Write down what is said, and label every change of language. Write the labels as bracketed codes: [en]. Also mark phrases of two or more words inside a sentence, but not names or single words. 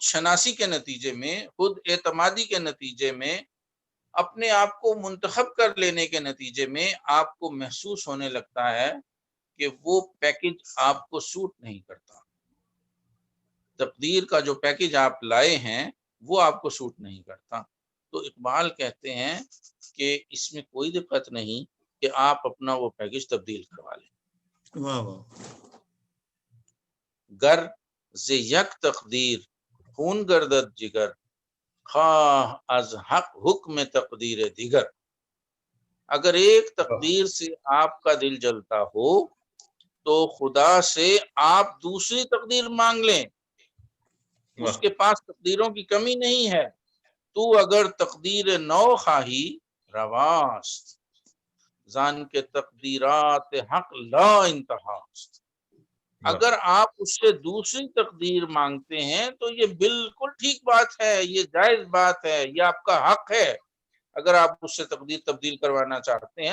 [ur] شناسی کے نتیجے میں، خود اعتمادی کے نتیجے میں، اپنے آپ کو منتخب کر لینے کے نتیجے میں آپ کو محسوس ہونے لگتا ہے کہ وہ پیکج آپ کو سوٹ نہیں کرتا، تقدیر کا جو پیکج آپ لائے ہیں وہ آپ کو سوٹ نہیں کرتا، تو اقبال کہتے ہیں کہ اس میں کوئی دقت نہیں کہ آپ اپنا وہ پیکج تبدیل کروا لیں۔ [fa] گر ز یک تقدیر خون گردد جگر، خواہ از حق حکم تقدیر دیگر، [ur] اگر ایک تقدیر سے آپ کا دل جلتا ہو تو خدا سے آپ دوسری تقدیر مانگ لیں، اس کے پاس تقدیروں کی کمی نہیں ہے، [fa] تو اگر تقدیر نو خواہی رواست، زان کے تقدیرات حق لا انتہاست، [ur] اگر آپ اس سے دوسری تقدیر مانگتے ہیں تو یہ بالکل ٹھیک بات ہے، یہ جائز بات ہے، یہ آپ کا حق ہے، اگر آپ اس سے تقدیر تبدیل کروانا چاہتے ہیں۔